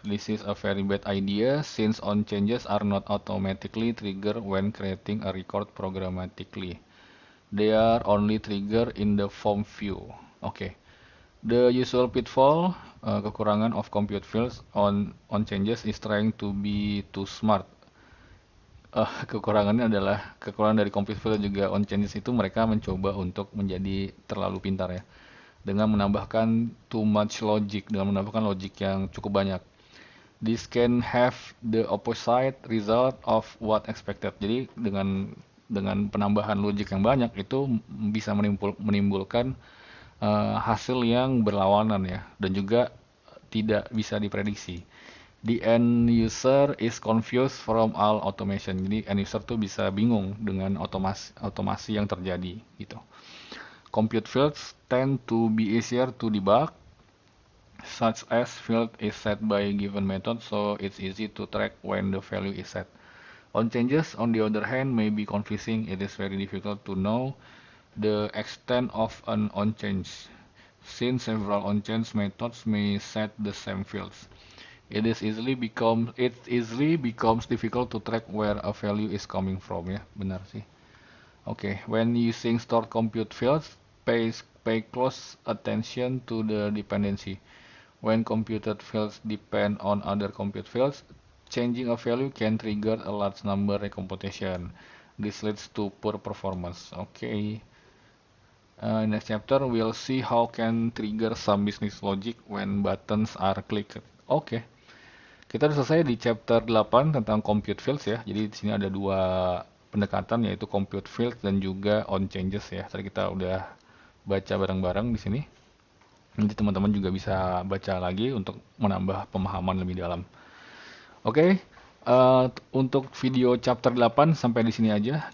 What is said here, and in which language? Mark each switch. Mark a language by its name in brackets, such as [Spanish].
[English] This is a very bad idea since on-changes are not automatically triggered when creating a record programmatically. They are only triggered in the form view. Okay. The usual pitfall, kekurangan of compute fields on changes is trying to be too smart. [Indonesian] Kekurangannya adalah kekurangan dari compute field juga on changes itu, mereka mencoba untuk menjadi terlalu pintar ya, dengan menambahkan [English] too much logic, [Indonesian] dengan menambahkan logic yang cukup banyak. [English] This can have the opposite result of what expected. [Indonesian] Jadi dengan penambahan logic yang banyak itu bisa menimbulkan hasil yang berlawanan ya, dan juga tidak bisa diprediksi. [English] The end user is confused from all automation. [Indonesian] Jadi end user tuh bisa bingung dengan otomasi yang terjadi gitu. [English] Compute fields tend to be easier to debug, such as field is set by a given method, so it's easy to track when the value is set. On changes, on the other hand, may be confusing. It is very difficult to know the extent of an on change, since several on change methods may set the same fields. It easily becomes difficult to track where a value is coming from [Indonesian] ya, benar sih. [English] Okay, when using stored compute fields, pay close attention to the dependency. When computed fields depend on other compute fields, changing a value can trigger a large number recomputation. This leads to poor performance. Okay. Next chapter we'll see how can trigger some business logic when buttons are clicked. [Indonesian] Okay. Kita sudah selesai di chapter 8 tentang compute fields ya. Jadi di sini ada dua pendekatan, yaitu compute fields dan juga on changes ya. Tadi kita udah baca bareng-bareng di sini. Nanti teman-teman juga bisa baca lagi untuk menambah pemahaman lebih dalam. Oke, untuk video chapter 8 sampai di sini aja.